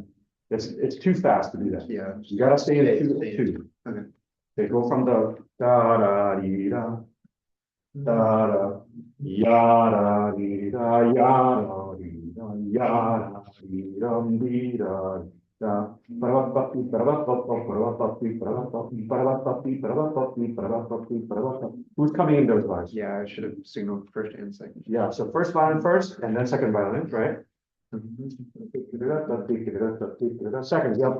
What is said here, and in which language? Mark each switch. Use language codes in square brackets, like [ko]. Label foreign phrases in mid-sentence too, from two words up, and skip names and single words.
[en] It's too fast to do that. yeah. You gotta stay in Stay two. Okay. They go from the da da dee da da da ya da dee da ya da dee da ya da dee dum dee da da. Who's coming in those lines? Yeah, I should have signaled first and second. Yeah, so first violin first and then second violin, right? Seconds, yeah.